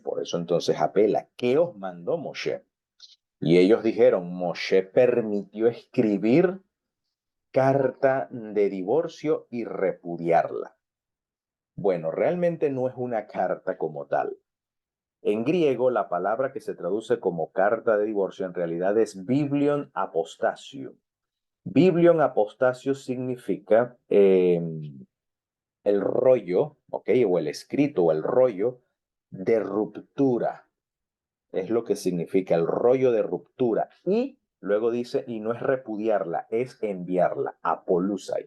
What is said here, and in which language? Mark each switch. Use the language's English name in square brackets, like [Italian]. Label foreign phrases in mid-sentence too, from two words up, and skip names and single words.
[Spanish] Por eso entonces apela, ¿qué os mandó Moshe? Y ellos dijeron, Moshe permitió escribir carta de divorcio y repudiarla. Bueno, realmente no es una carta como tal. En griego, la palabra que se traduce como carta de divorcio en realidad es [Greek] βιβλίον ἀποστασίου. βιβλίον ἀποστασίου [Spanish] significa el rollo, ¿ok? O el escrito o el rollo de ruptura. Es lo que significa el rollo de ruptura. Y luego dice, y no es repudiarla, es enviarla, apolusai.